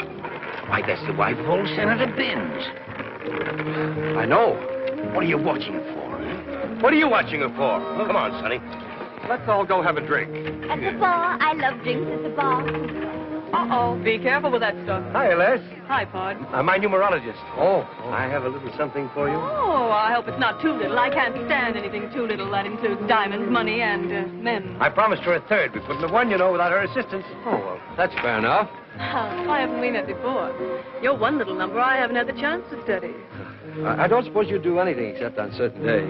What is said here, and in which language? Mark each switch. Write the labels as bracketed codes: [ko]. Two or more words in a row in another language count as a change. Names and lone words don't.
[en] Why, that's the wife of old Senator Benz. I know. What are you watching it for? What are you watching her for? Come on, Sonny. Let's all go have a drink. At the bar. I love drinks at the bar. Uh-oh. Be careful with that stuff. Hi, Les. Hi, Pod. My numerologist. Oh, I have a little something for you. Oh, I hope it's not too little. I can't stand anything too little. That includes diamonds, money, and men. I promised her a third. We couldn't have won, without her assistance. Oh, well, that's fair enough. Why haven't we met before? You're one little number I haven't had the chance to study. I don't suppose you do anything except on certain days.